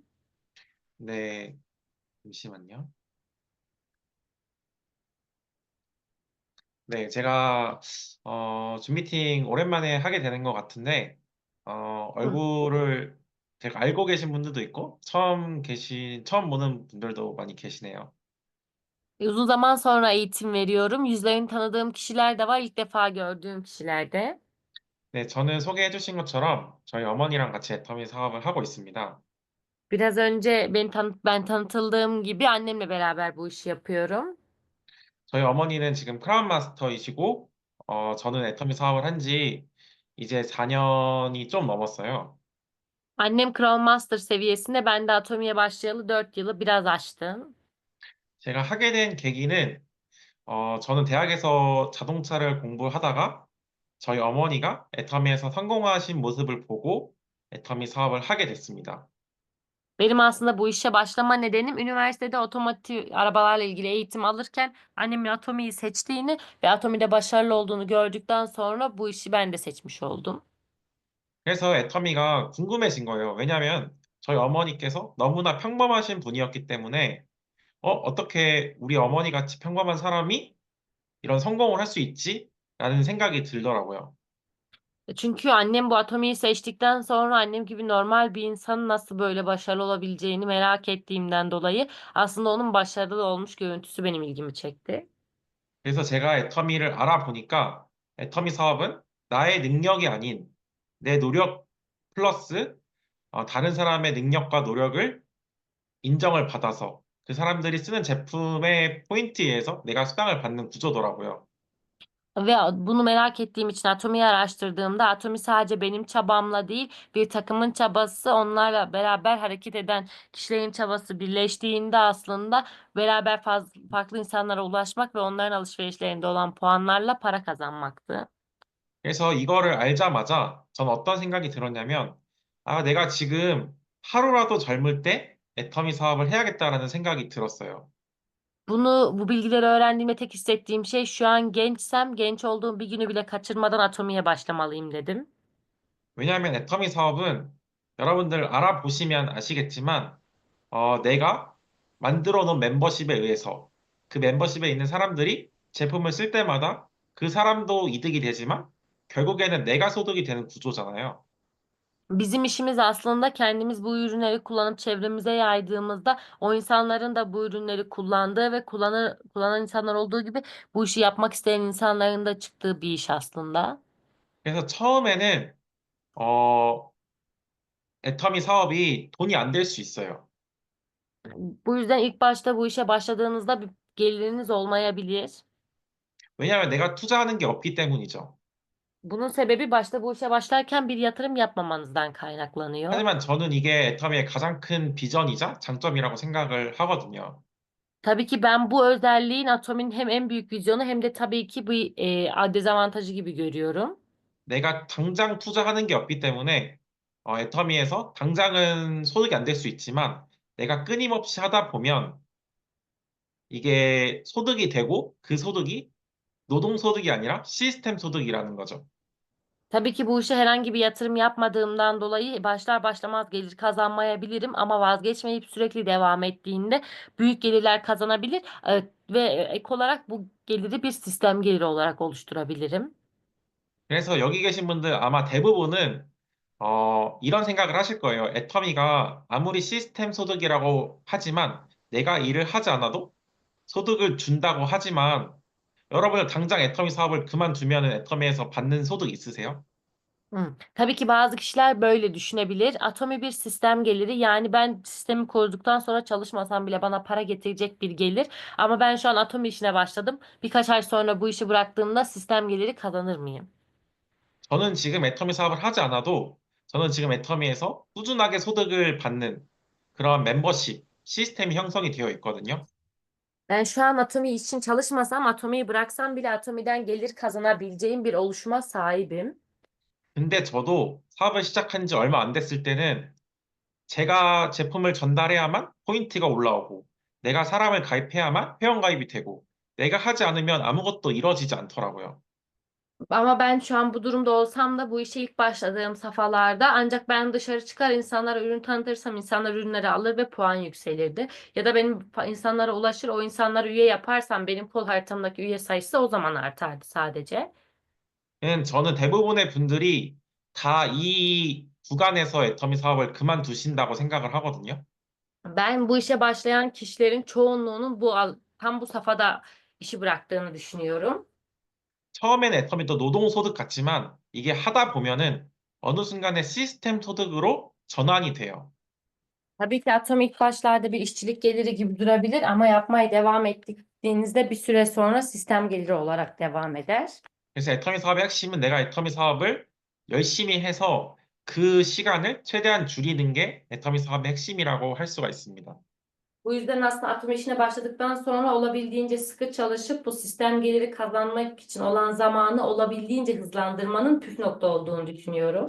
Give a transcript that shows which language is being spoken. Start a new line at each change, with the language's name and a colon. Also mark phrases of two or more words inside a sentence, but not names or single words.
Korean: 네, 잠시만요. 네, 제가 줌 미팅 오랜만에 하게 되는 것 같은데 Hı. 얼굴을 제가 알고 계신 분들도 있고 처음 보는 분들도 많이 계시네요.
Turkish: Uzun zaman sonra eğitim veriyorum. Yüzlerini tanıdığım kişiler de var, ilk defa gördüğüm kişiler de.
Korean: 네, 저는 소개해 주신 것처럼 저희 어머니랑 같이 애터미 사업을 하고 있습니다.
Turkish: Biraz önce ben tanıtıldığım gibi annemle beraber bu işi yapıyorum.
Korean: 저희 어머니는 지금 크라운 마스터이시고 저는 애터미 사업을 한지 이제 4년이 좀 넘었어요.
Turkish: Annem Crown Master seviyesinde, ben de Atomi'ye başlayalı 4 yılı biraz aştı.
Korean: 제가 하게 된 계기는 저는 대학에서 자동차를 공부하다가 저희 어머니가 애터미에서 성공하신 모습을 보고 애터미 사업을 하게 됐습니다.
Turkish: Benim aslında bu işe başlama nedenim, üniversitede otomotiv arabalarla ilgili eğitim alırken annemin Atomi'yi seçtiğini ve Atomi'de başarılı olduğunu gördükten sonra bu işi ben de seçmiş oldum.
Korean: 그래서 애터미가 궁금해진 거예요. 왜냐하면 저희 어머니께서 너무나 평범하신 분이었기 때문에 어떻게 우리 어머니 같이 평범한 사람이 이런 성공을 할 수 있지? 라는 생각이 들더라고요.
Turkish: Çünkü annem bu atomiyi seçtikten sonra annem gibi normal bir insanın nasıl böyle başarılı olabileceğini merak ettiğimden dolayı aslında onun başarılı olmuş görüntüsü benim ilgimi çekti.
Korean: 그래서 제가 애터미를 알아보니까 애터미 사업은 나의 능력이 아닌 내 노력 플러스 다른 사람의 능력과 노력을 인정을 받아서 그 사람들이 쓰는 제품의 포인트에 의해서 내가 수당을 받는 구조더라고요.
Turkish: Ve bunu merak ettiğim için atomiyi araştırdığımda atomi sadece benim çabamla değil, bir takımın çabası, onlarla beraber hareket eden kişilerin çabası birleştiğinde aslında beraber farklı insanlara ulaşmak ve onların alışverişlerinde olan puanlarla para kazanmaktı.
Korean: 그래서 이거를 알자마자 전 어떤 생각이 들었냐면, 내가 지금 하루라도 젊을 때 애터미 사업을 해야겠다라는 생각이 들었어요.
Turkish: Bu bilgileri öğrendiğimde tek hissettiğim şey, şu an gençsem genç olduğum bir günü bile kaçırmadan atomiye başlamalıyım dedim.
Korean: 왜냐하면 애터미 사업은 여러분들 알아보시면 아시겠지만, 내가 만들어 놓은 멤버십에 의해서 그 멤버십에 있는 사람들이 제품을 쓸 때마다 그 사람도 이득이 되지만 결국에는 내가 소득이 되는 구조잖아요.
Turkish: Bizim işimiz aslında kendimiz bu ürünleri kullanıp çevremize yaydığımızda o insanların da bu ürünleri kullandığı ve kullanan insanlar olduğu gibi bu işi yapmak isteyen insanların da çıktığı bir iş aslında.
Korean: 그래서 처음에는 어, 애터미 사업이 돈이 안 될 수 있어요.
Turkish: Bu yüzden ilk başta bu işe başladığınızda bir geliriniz olmayabilir.
Korean: 왜냐하면 내가 투자하는 게 없기 때문이죠.
Turkish: Bunun sebebi başta bu işe başlarken bir yatırım yapmamanızdan kaynaklanıyor.
Korean: 하지만 저는 이게 애터미의 가장 큰 비전이자 장점이라고 생각을 하거든요.
Turkish: Tabii ki ben bu özelliğin Atomi'nin hem en büyük vizyonu hem de tabii ki bir dezavantajı gibi görüyorum.
Korean: 내가 당장 투자하는 게 없기 때문에 애터미에서 당장은 소득이 안 될 수 있지만 내가 끊임없이 하다 보면 이게 소득이 되고 그 소득이 노동소득이 아니라 시스템 소득이라는 거죠.
Turkish: Tabii ki bu işe herhangi bir yatırım yapmadığımdan dolayı başlar başlamaz gelir kazanmayabilirim, ama vazgeçmeyip sürekli devam ettiğinde büyük gelirler kazanabilir ve ek olarak bu geliri bir sistem geliri olarak oluşturabilirim.
Korean: 그래서 여기 계신 분들 아마 대부분은 이런 생각을 하실 거예요. 애터미가 아무리 시스템 소득이라고 ha지만 내가 일을 하지 않아도 소득을 준다고 하지만 여러분들 당장 애터미 사업을 그만두면 애터미에서 받는 소득 있으세요?
Turkish: Tabii ki bazı kişiler böyle düşünebilir. Atomi bir sistem geliri, yani ben sistemi kurduktan sonra çalışmasam bile bana para getirecek bir gelir. Ama ben şu an Atomi işine başladım. Birkaç ay sonra bu işi bıraktığımda sistem geliri kazanır mıyım?
Korean: 저는 지금 애터미 사업을 하지 않아도 저는 지금 애터미에서 꾸준하게 소득을 받는 그런 멤버십 시스템이 형성이 되어 있거든요.
Turkish: Ben şu an Atomi için çalışmasam, Atomi'yi bıraksam bile Atomi'den gelir kazanabileceğim bir oluşuma sahibim.
Korean: 근데 저도 사업을 시작한 지 얼마 안 됐을 때는 제가 제품을 전달해야만 포인트가 올라오고 내가 사람을 가입해야만 회원가입이 되고 내가 하지 않으면 아무것도 이루어지지 않더라고요.
Turkish: Ama ben şu an bu durumda olsam da bu işe ilk başladığım safhalarda ancak ben dışarı çıkar insanlara ürün tanıtırsam insanlar ürünleri alır ve puan yükselirdi. Ya da benim insanlara ulaşır o insanları üye yaparsam benim kol haritamdaki üye sayısı o zaman artardı sadece.
Korean: 저는 대부분의 분들이 다 이 구간에서 애터미 사업을 그만두신다고 생각을 하거든요.
Turkish: Ben bu işe başlayan kişilerin çoğunluğunun tam bu safhada işi bıraktığını düşünüyorum.
Korean: 처음에는 애터미도 노동소득 같지만 이게 하다 보면은 어느 순간에 시스템 소득으로 전환이 돼요.
Turkish: Tabii ki atom ilk başlarda bir işçilik geliri gibi durabilir ama yapmaya devam ettiğinizde bir süre sonra sistem geliri olarak devam eder.
Korean: 그래서 애터미 사업의 핵심은 내가 애터미 사업을 열심히 해서 그 시간을 최대한 줄이는 게 애터미 사업의 핵심이라고 할 수가 있습니다.
Turkish: Bu yüzden aslında atom işine başladıktan sonra olabildiğince sıkı çalışıp bu sistem geliri kazanmak için olan zamanı olabildiğince hızlandırmanın püf nokta olduğunu düşünüyorum.